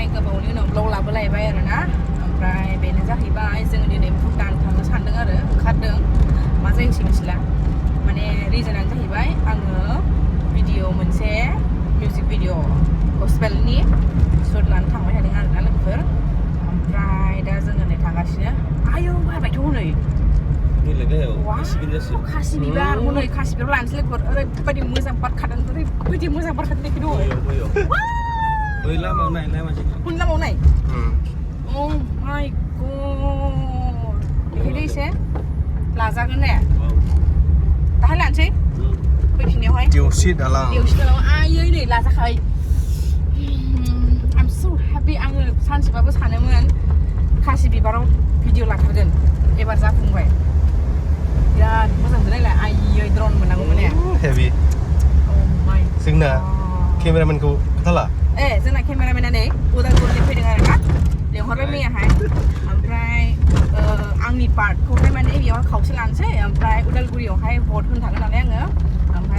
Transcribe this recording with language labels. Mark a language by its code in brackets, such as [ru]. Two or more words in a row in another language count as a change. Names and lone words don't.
[brx] गोबावनि उनाव ब्लग लाबोलायबाय आरोना ओमफ्राय बेनो जाहैबाय जों दिनै भुटान थांनो सानदों आरो ओंखारदों मा जायोसै मिथिला माने रिजनानो जाहैबाय आङो भिडिअ मोनसे [en] music video [brx] गस्पेलनि शुट लानो थांबाय थादों आरोना लोगोफोर ओमफ्राय दा जोङो नै थांगासिनो आयौ बारबायथ' हनै खासि बिबार हनै खासि बिबार लानोसै लोगोफोर ओरैबायदि मोजां बारखादों ओरैबायदि मोजां बारखादों दङ लामायाव नाय लामायाव नाय [en] Oh my god [brx] बेखायनो एसे लाजागोन ने दाहाय लानोसै फैफिननायावहाय देवसि दालां आयै नै लाजाखाबाय [en] I'm so happy [brx] आङो सानसेबाबो सानोमोन खासि बिबाराव भिडिअ लाथारगोन एबार जाफुंबाय बिराद मोजां मोनलायला आयै द्रन मोननांगौमोन ने हेभि जोंना केमेरामेनखौ खोथाला जोंना केमेरामेना नै उदालगुरिनि फैदों आरोना लेंहरबाय मैयाहाय ओमफ्राय आंनि पार्टखौहाय माने बेयाव खावसे लानोसै ओमफ्राय उदालगुरियावहाय भट होनो थांगोन नालाय आङो ओमफ्राय